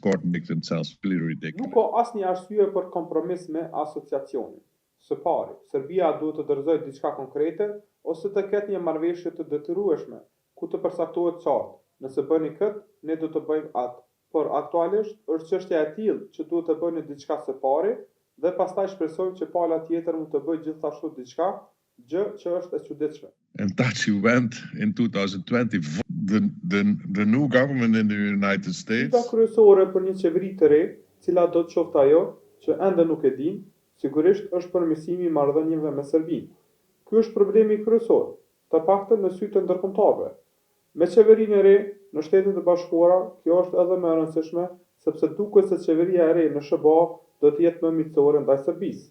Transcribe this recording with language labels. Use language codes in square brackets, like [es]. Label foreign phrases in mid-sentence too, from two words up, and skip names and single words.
[en] court make themselves really ridiculous. [sq] Nuk ka asnjë arsye për kompromis me asociacionin. Së pari, Serbia duhet të dorëzojë diçka konkrete ose të ketë një marrëveshje të detyrueshme, ku të përcaktohet qartë. Nëse bëni këtë, ne do të bëjmë atë. Por aktualisht është çështja e tillë që duhet të bëni diçka së pari dhe pastaj shpresojmë që pala tjetër mund të bëjë gjithashtu diçka, gjë që është e çuditshme. [en] And Taci went in 2020. The new government in the United States. [sq] Ida kryesore për një qeveri të re, cila do të qoftë ajo, që ende nuk e dim, sigurisht është përmirësimi i marrëdhënieve me Serbinë. Ky është problemi kryesor, të paktën në sy të ndërkombëtarëve. Me qeverinë e re në Shtetet e Bashkuara, kjo është edhe më e rëndësishme, sepse duket se qeveria e re në SBA do të jetë më miqësore ndaj Serbisë.